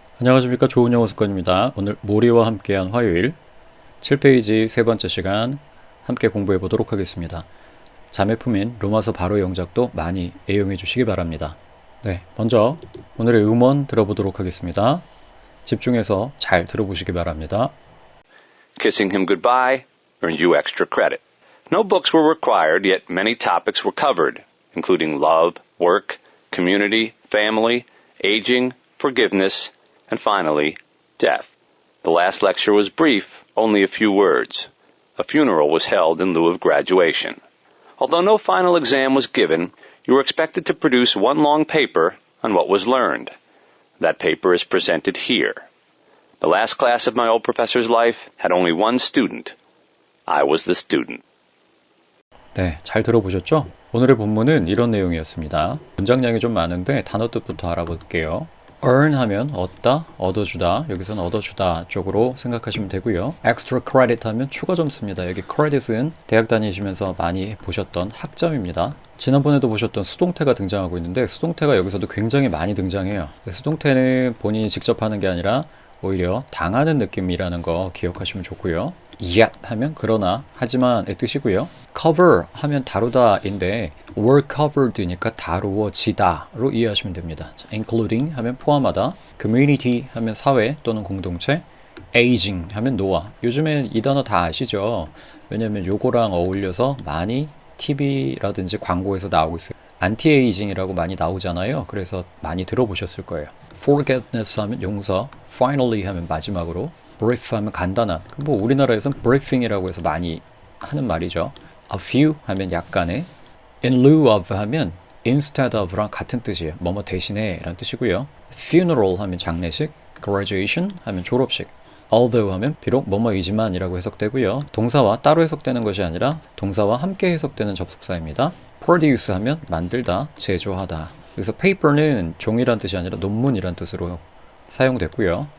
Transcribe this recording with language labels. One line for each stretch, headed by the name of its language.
Korean: 안녕하십니까, 좋은 영어 습관입니다. 오늘 모리와 함께한 화요일 7페이지 세 번째 시간 함께 공부해 보도록 하겠습니다. 자매품인 로마서 바로 영작도 많이 애용해 주시기 바랍니다. 네, 먼저 오늘의 음원 들어보도록 하겠습니다. 집중해서 잘 들어보시기 바랍니다.
English: Kissing him goodbye earned you extra credit. No books were required, yet many topics were covered, including love, work, community, family, aging, forgiveness, and finally, death. The last lecture was brief, only a few words. A funeral was held in lieu of graduation. Although no final exam was given, you were expected to produce one long paper on what was learned. That paper is presented here. The last class of my old professor's life had only one student. I was the student.
Korean: 네, 잘 들어보셨죠? 오늘의 본문은 이런 내용이었습니다. 문장량이 좀 많은데 단어 뜻부터 알아볼게요. earn 하면 얻다, 얻어주다, 여기서는 얻어주다 쪽으로 생각하시면 되고요. extra credit 하면 추가 점수입니다. 여기 credit은 대학 다니시면서 많이 보셨던 학점입니다. 지난번에도 보셨던 수동태가 등장하고 있는데 수동태가 여기서도 굉장히 많이 등장해요. 수동태는 본인이 직접 하는 게 아니라 오히려 당하는 느낌이라는 거 기억하시면 좋고요. yet 하면 그러나, 하지만의 뜻이고요. cover 하면 다루다인데 were covered니까 다루어지다로 이해하시면 됩니다. including 하면 포함하다, community 하면 사회 또는 공동체, aging 하면 노화. 요즘엔 이 단어 다 아시죠? 왜냐면 요거랑 어울려서 많이 TV라든지 광고에서 나오고 있어요. 안티에이징이라고 많이 나오잖아요. 그래서 많이 들어보셨을 거예요. forgiveness 하면 용서, finally 하면 마지막으로, brief 하면 간단한, 뭐 우리나라에서는 briefing이라고 해서 많이 하는 말이죠. a few 하면 약간의, in lieu of 하면 instead of랑 같은 뜻이에요. 뭐뭐 대신에 라는 뜻이고요. funeral 하면 장례식, graduation 하면 졸업식, although 하면 비록 뭐뭐이지만 이라고 해석되고요. 동사와 따로 해석되는 것이 아니라 동사와 함께 해석되는 접속사입니다. produce 하면 만들다, 제조하다. 그래서 paper는 종이란 뜻이 아니라 논문이란 뜻으로 사용됐고요.